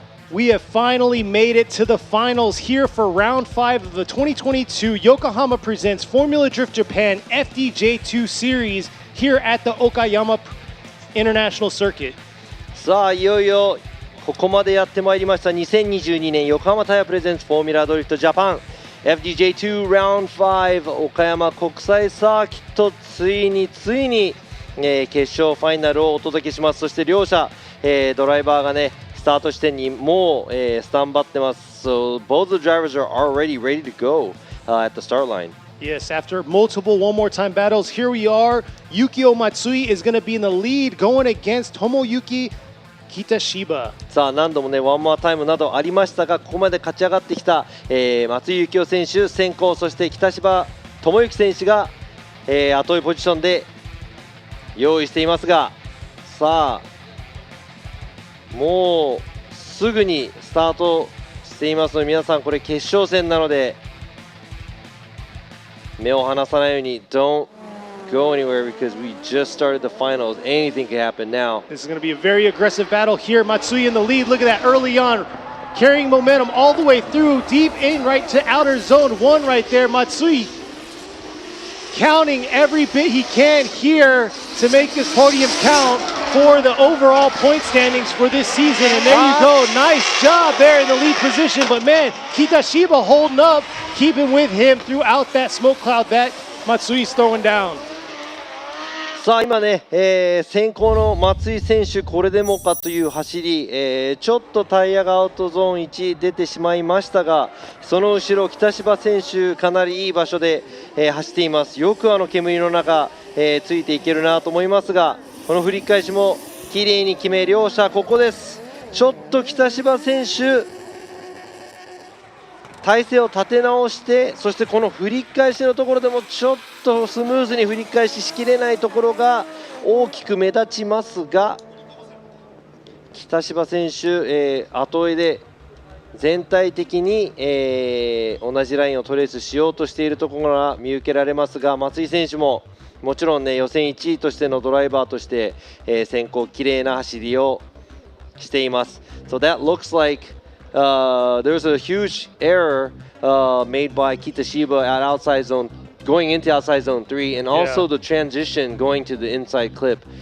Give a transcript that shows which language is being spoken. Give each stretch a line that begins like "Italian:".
English: We have finally made it to the finals here for round 5 of the 2022 Yokohama Presents Formula Drift Japan FDJ2 Series here at the Okayama International Circuit.
Japanese: さあいよいよここまでやってまいりました2022年横浜タイヤプレゼンツフォーミュラドリフトジャパン FDJ2 Round 5岡山国際サーキットついに、決勝ファイナルをお届けします。そして両者、ドライバーがねスタート地点にもう、スタンバってます。
English: So both the drivers are already ready to go at the start line. Yes, after multiple one more time battles, here we are. Yukio Matsui is going to be in the lead going against Tomoyuki Kitashiba.
Japanese: さあ何度もねワンモアタイムなどありましたがここまで勝ち上がってきた、松井幸雄選手先行そして北芝智之選手が、後追いポジションで用意していますがさあもうすぐにスタートしていますので皆さんこれ決勝戦なので目を離さないように
English: Don't go anywhere because we just started the finals. Anything can happen now. This is going to be a very aggressive battle here. Matsui in the lead. Look at that early on, carrying momentum all the way through, deep in right to outer zone 1 right there. Matsui counting every bit he can here to make this podium count for the overall point standings for this season. And there you go. Nice job there in the lead position. But man, Kitashiba holding up, keeping with him throughout that smoke cloud that Matsui's throwing down.
Japanese: さあ今ね、先行の松井選手これでもかという走り、ちょっとタイヤがアウトゾーン1出てしまいましたがその後ろ北芝選手かなりいい場所で、走っています。よくあの煙の中、ついていけるなと思いますがこの振り返しも綺麗に決め両者ここです。ちょっと北芝選手体勢を立て直してそしてこの振り返しのところでもちょっとスムーズに振り返ししきれないところが大きく目立ちますが北芝選手、後追いで全体的に、同じラインをトレースしようとしているところが見受けられますが松井選手ももちろんね予選1位としてのドライバーとして、先行綺麗な走りをしています。
English: So that looks like、there's a huge error made by Kitashiba at outside zone, going into outside zone 3, and also the transition going to the inside clip.